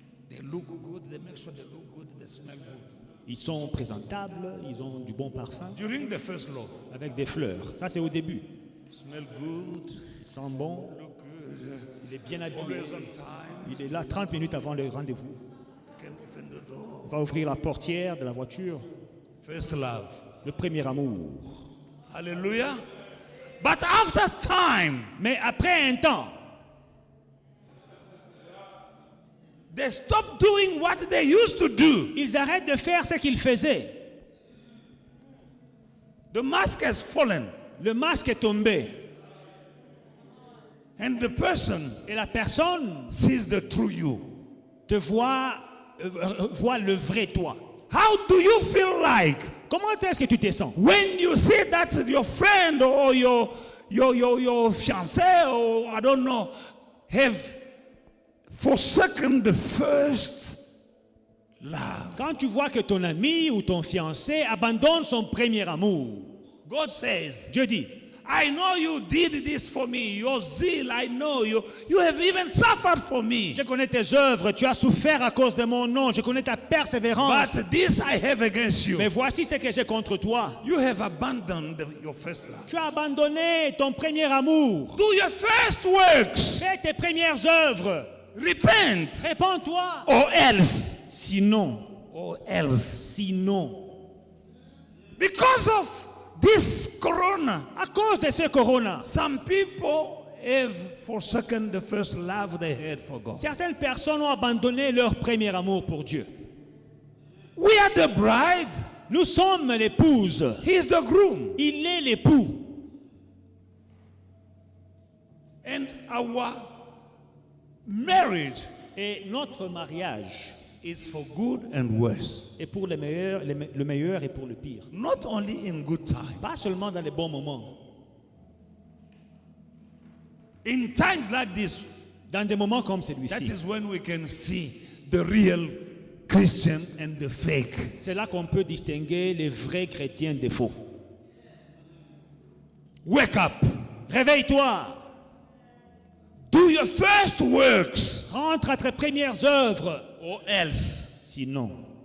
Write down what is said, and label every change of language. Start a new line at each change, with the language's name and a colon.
English: They look good, they make sure they look good, they smell good.
French: Ils sont présentables, ils ont du bon parfum,
English: During the first love,
French: avec des fleurs. Ça, c'est au début.
English: smell good,
French: Il sent bon,
English: look good,
French: il est bien habillé.
English: always on time,
French: Il est là 30 minutes avant le rendez-vous.
English: can open the door.
French: Il va ouvrir la portière de la voiture.
English: First love.
French: Le premier amour.
English: Hallelujah. But after time,
French: Mais après un temps,
English: they stop doing what they used to do.
French: ils arrêtent de faire ce qu'ils faisaient.
English: The mask has fallen,
French: Le masque est tombé.
English: and the person
French: Et la personne
English: sees the true you.
French: te voit le vrai toi.
English: How do you feel like
French: Comment est-ce que tu te sens
English: when you see that your friend or your fiancé or I don't know have forsaken the first love?
French: quand tu vois que ton ami ou ton fiancé abandonne son premier amour?
English: God says,
French: Dieu dit,
English: I know you did this for me. Your zeal, I know you. You have even suffered for me.
French: je connais tes œuvres, tu as souffert à cause de mon nom, je connais ta persévérance.
English: But this I have against you.
French: Mais voici ce que j'ai contre toi.
English: You have abandoned your first love.
French: Tu as abandonné ton premier amour.
English: Do your first works.
French: Fais tes premières œuvres.
English: Repent.
French: Répands-toi.
English: Or else.
French: Sinon,
English: Sinon. Because of this corona,
French: à cause de ce corona,
English: some people have forsaken the first love they had for God.
French: certaines personnes ont abandonné leur premier amour pour Dieu.
English: We are the bride.
French: Nous sommes l'épouse.
English: He is the groom.
French: Il est l'époux.
English: And our marriage
French: Et notre mariage
English: is for good and worse.
French: est pour le meilleur et pour le pire.
English: Not only in good time.
French: Pas seulement dans les bons moments.
English: In times like this,
French: Dans des moments comme
English: that
French: celui-ci,
English: is when we can see the real Christian and the fake.
French: c'est là qu'on peut distinguer les vrais chrétiens des faux.
English: Wake up.
French: Réveille-toi.
English: Do your first works.
French: Rentre à tes premières œuvres.
English: Or else.
French: Sinon,